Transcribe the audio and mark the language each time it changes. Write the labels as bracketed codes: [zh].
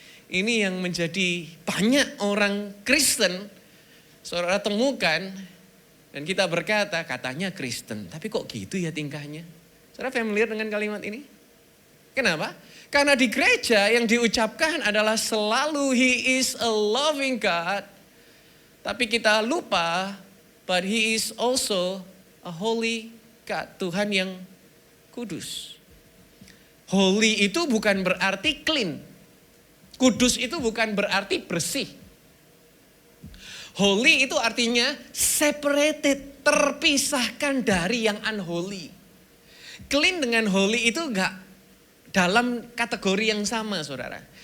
[id] Ini yang menjadi banyak orang Kristen saudara temukan dan kita berkata katanya Kristen. Tapi kok gitu ya tingkahnya? Saudara familiar dengan kalimat ini? Kenapa? Karena di gereja yang diucapkan adalah selalu [en] He is a loving God. [id] Tapi kita lupa, [en] but He is also a holy God. [id] Tuhan yang kudus. Holy itu bukan berarti clean. Kudus itu bukan berarti bersih. Holy itu artinya separated, terpisahkan dari yang unholy. Clean dengan holy itu enggak dalam kategori yang sama, saudara.